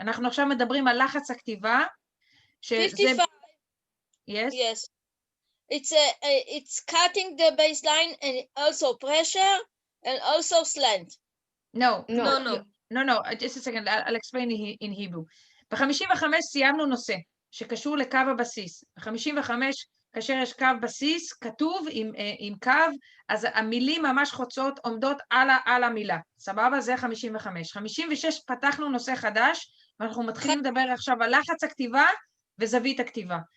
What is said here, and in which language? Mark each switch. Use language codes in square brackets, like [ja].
[he] אנחנו עכשיו מדברים על לחץ הכתיבה. 55. [en] Yes. Yes. It's cutting the baseline and also pressure and also slant. No. Just a second, I'll explain in Hebrew. [he] ב-55 סיימנו נושא שקשור לקו הבסיס. ב-55 כאשר יש קו בסיס, כתוב עם קו, אז המילים ממש חוצות עומדות על המילה. סבבה? זה 55. 56 פתחנו נושא חדש, ואנחנו מתחילים לדבר עכשיו על לחץ הכתיבה וזווית הכתיבה.